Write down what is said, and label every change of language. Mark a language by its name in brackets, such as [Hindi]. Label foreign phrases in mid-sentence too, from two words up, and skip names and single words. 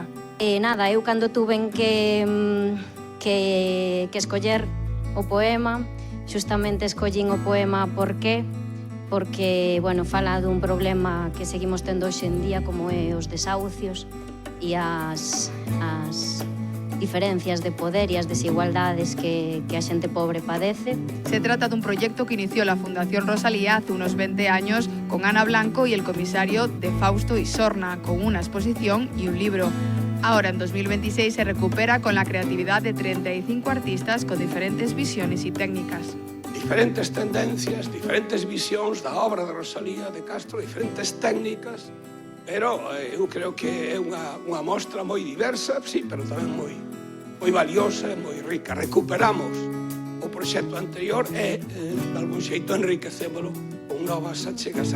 [Galician] Nada, eu cando tuven que escoller o poema, xustamente escollín o poema por qué? Porque, bueno, fala dun problema que seguimos tendo hoxe en día, como é os desahucios e as diferencias de poder e as desigualdades que a xente pobre padece. [Spanish] Se trata de un proyecto que inició la Fundación Rosalía hace unos 20 años con Ana Blanco y el comisario de Fausto Isorna, con una exposición y un libro. Ahora, en 2026, se recupera con la creatividad de 35 artistas con diferentes visiones y técnicas. [Galician] Diferentes tendencias, diferentes visións da obra de Rosalía de Castro, diferentes técnicas, pero eu creo que é unha mostra moi diversa, sí, pero tamén moi valiosa e moi rica. Recuperamos o proxecto anterior e, de algún xeito, enriquecémolo con novas achegas.